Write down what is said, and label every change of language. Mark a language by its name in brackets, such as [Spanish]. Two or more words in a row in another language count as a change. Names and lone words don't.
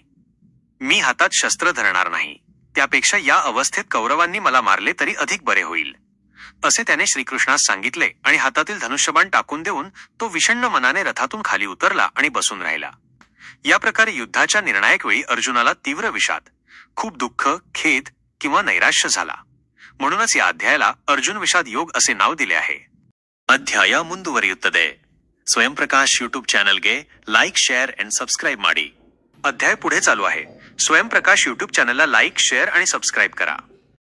[Marathi] मी हातात शस्त्र धरणार नाही. त्यापेक्षा या अवस्थेत कौरवांनी मला मारले तरी अधिक बरे होईल, असे त्याने श्रीकृष्णास सांगितले आणि हातातील धनुष्यबाण टाकून देऊन तो विषण्ण मनाने रथातून खाली उतरला आणि बसून राहिला. या प्रकारे युद्धाच्या निर्णायक वेळी अर्जुनाला तीव्र विषाद, खूप दुःख, खेद किंवा नैराश्य झाला. म्हणूनच या अध्यायाला अर्जुन विषाद योग असे नाव दिले आहे. [Kannada] ಅಧ್ಯಾಯ ಮುಂದುವರಿಯುತ್ತದೆ. ಸ್ವಯಂ ಪ್ರಕಾಶ್ ಯೂಟ್ಯೂಬ್ ಚಾನೆಲ್ಗೆ [English] like, share and subscribe [Kannada] ಮಾಡಿ. [Marathi] अध्याय पुढे चालू आहे. स्वयंप्रकाश यूट्यूब चॅनलला [English] like, share [Marathi] आणि सबस्क्राईब करा.